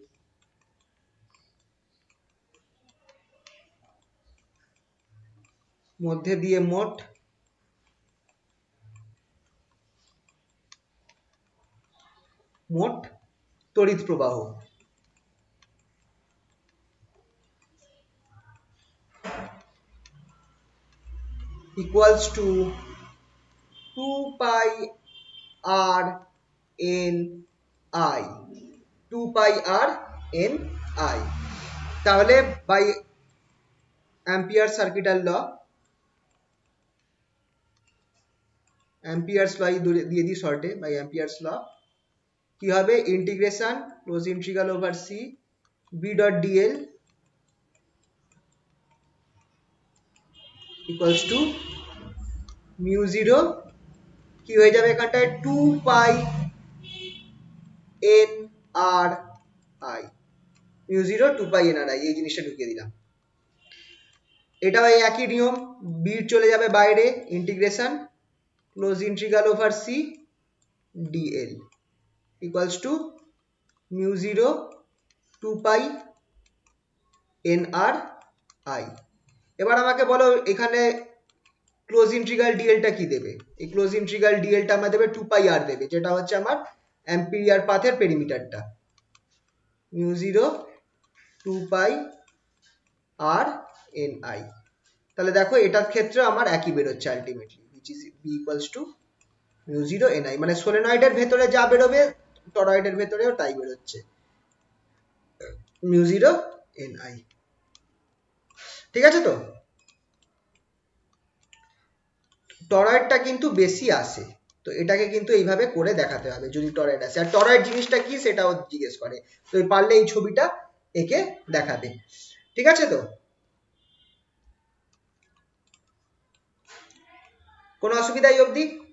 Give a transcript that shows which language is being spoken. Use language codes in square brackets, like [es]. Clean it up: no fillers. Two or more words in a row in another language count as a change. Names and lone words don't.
[bn] মোট তড়িৎ প্রবাহ [en] equals to 2 pi r n I 2 pi r n I তাহলে by Ampere circuital law Ampere's law [bn] দিয়ে দিই শর্টে [en] by Ampere's law [bn] কি হবে [en] integration closed integral over c b dot dl equals to mu 0 [bn] কি হয়ে যাবে এখানটায় 2 pi n r I mu 0 2 pi n r I এই জিনিসটা ঢুকিয়ে দিলাম এটাও এই একই নিয়ম b চলে যাবে বাইরে [en] integration closed integral over c dl equals to mu 0 2 pi [bn] n r I এবার আমাকে বলো এখানে [en] closed integral dl [bn] টা কি দেবে এই [en] closed integral dl [bn] টা আমাদের দেবে 2 pi r দেবে যেটা হচ্ছে আমার অ্যাম্পিয়ার পাথের পেরিমিটারটা mu 0 2 pi r n I তাহলে দেখো এটার ক্ষেত্রে আমার একই বেরোচ্ছে আলটিমেটলি [en] which is b equals to mu 0 n I [bn] মানে সলিনয়েডের ভেতরে যা বেরোবে টরয়েডের ভেতরেও তাই বেরোচ্ছে mu 0 n I ঠিক আছে তো টরয়েডটা কিন্তু বেশি আসে তো এটাকে কিন্তু এইভাবে করে দেখাতে হবে যদি টরয়েড আসে আর টরয়েড জিনিসটা কি সেটাও জিজ্ঞেস করে তো পারলে এই ছবিটা একে দেখাবে ঠিক আছে তো কোনো অসুবিধা এই অবধি